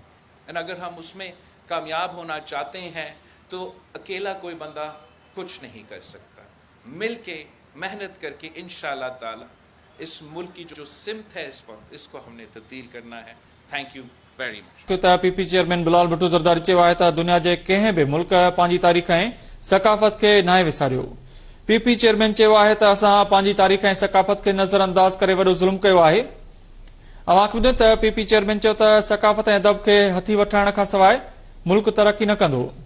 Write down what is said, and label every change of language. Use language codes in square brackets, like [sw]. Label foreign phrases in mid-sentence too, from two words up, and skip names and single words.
[ur] اگر ہم اس میں کامیاب ہونا چاہتے ہیں تو اکیلا کوئی بندہ کچھ نہیں کر سکتا. مل کے محنت کر کے [ar] انشاءاللہ تعالی [ur] اس ملک کی جو سمت ہے اس وقت، اس کو ہم نے تبدیل کرنا ہے. [en] thank you very much. [sd] پی پی چیئرمین بلال بھٹو زرداری چयो आहे त दुनिया जे कंहिं बि मुल्क पंहिंजी तारीख़ ऐं सकाफ़त खे नाहे विसारियो. पी पी चेयरमैन चयो आहे त असां पंहिंजी तारीख़ ऐं सकाफ़त खे नज़र अंदाज़ करे वॾो ज़ुल्म कयो आहे. अवां ॿुधो त पी पी चेयरमैन चयो त सकाफ़त ऐं अदब खे हथी वठाइण खां सवाइ मुल्क तरक़ी न कंदो.